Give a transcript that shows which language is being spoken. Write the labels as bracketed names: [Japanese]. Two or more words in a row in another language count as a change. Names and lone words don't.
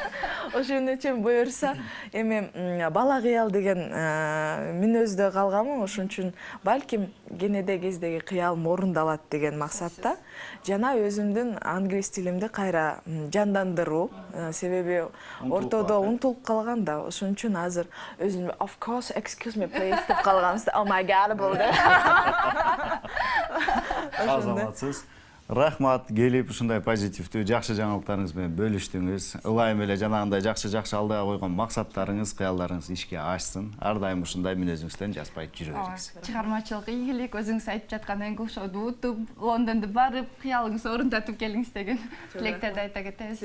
[Kyrgyz] Ошон үчүн буюрса, эми бала кыял деген мүнөздө калганмын. Ошон үчүн балким кенеде кездеги кыялым орундалат деген максатта жана өзүмдүн англис тилимди кайра жандандыруу, себеби ортодо унутулуп калган да. Ошон үчүн азыр өзүм [English] of course excuse me please [Kyrgyz] деп калганбыз. [English] Oh my god болду. [Kyrgyz] Азаматсыз. Рахмат, келип ушундай позитивдүү жакшы жаңылыктарыңыз менен бөлүштүңүз. Ылайым эле жанагындай жакшы алдыга койгон максаттарыңыз, кыялдарыңыз ишке ашсын. Ар дайым ушундай мүнөзүңүздөн жазбай жүрө бериңиз. Чыгармачылык ийгилик, өзүңүз айтып жаткан English Show'ду утуп, Лондонду барып, кыялыңызды орундатып келиңиз деген тилектерди айта кетебиз.